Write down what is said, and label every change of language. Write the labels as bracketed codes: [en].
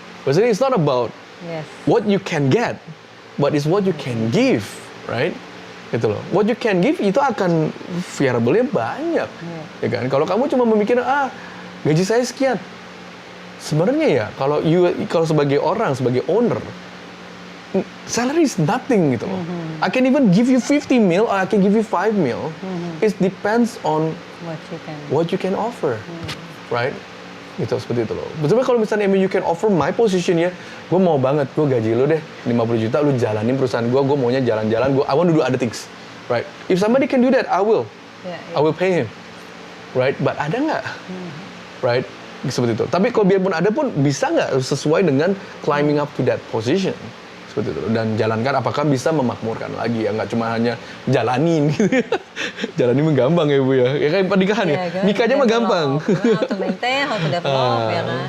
[id] Maksudnya [en] it's not about what you can get, but it's what you can give, right? [id] Gitu loh. [en] What you can give [id] itu akan variable-nya banyak, ya kan? Kalau kamu cuma memikirkan gaji saya sekian, sebenarnya ya kalau sebagai orang, sebagai owner, [en] salary is nothing [id] gitu loh. [en] I can even give you 50 mil or I can give you 5 mil. It depends on what you can offer, right? [id] Gitu, seperti itu loh. Sebenarnya kalau misalnya [en] you can offer my position [id] ya, gue mau banget, gue gaji lo deh 50 juta, lu jalanin perusahaan gue maunya jalan-jalan, [en] I want to do other things, right? If somebody can do that, I will pay him, right? [id] But ada nggak, right? Seperti itu. Tapi kalau biarpun ada pun, bisa nggak sesuai dengan [en] climbing up to that position? [id] Seperti itu. Dan jalankan apakah bisa memakmurkan lagi ya, nggak cuma hanya jalanin gitu. Jalanin menggampang ya Bu ya. Ya kayak pernikahan ya. Nikahnya mah gampang. [en] How to maintain, how to develop [id] ya kan.